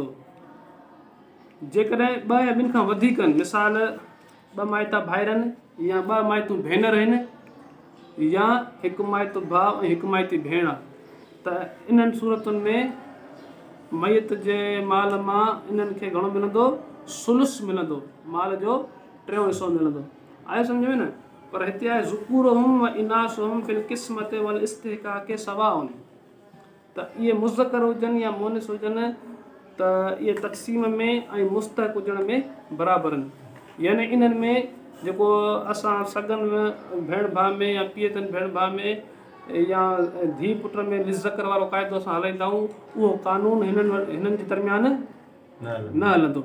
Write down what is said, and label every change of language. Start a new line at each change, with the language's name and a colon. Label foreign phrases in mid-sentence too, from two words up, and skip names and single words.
Sindhi: जेकॾहिं 2 या ॿिनि खां वधीक आहिनि, मिसाल 2 माइता भाइर आहिनि या 2 माइतूं भेनर आहिनि या हिकु माइतो भाउ ऐं हिकु माइती भेण आहे, त इन्हनि सूरतुनि में मयत जे माल मां इन्हनि खे घणो मिलंदो? सुलुस मिलंदो, माल जो 3 हिसो मिलंदो। आहे सम्झ में न? पर हिते आहे
Arabic: ذكورهم و إناثهم في القسمة و الاستحقاق سواءٌ,
Sindhi: त इहे मुज़कर हुजनि या मोनिस हुजनि त इहे तक़सीम में ऐं मुस्तहक़ हुजण में बराबरि आहिनि। यानी इन्हनि में जेको असां सगन भेण भाउ में या पीअतनि भेण भाउ में या धीउ पुट में लिज़कर वारो क़ाइदो असां हलाईंदा आहियूं, उहो कानून हिननि जे दरमियान न हलंदो।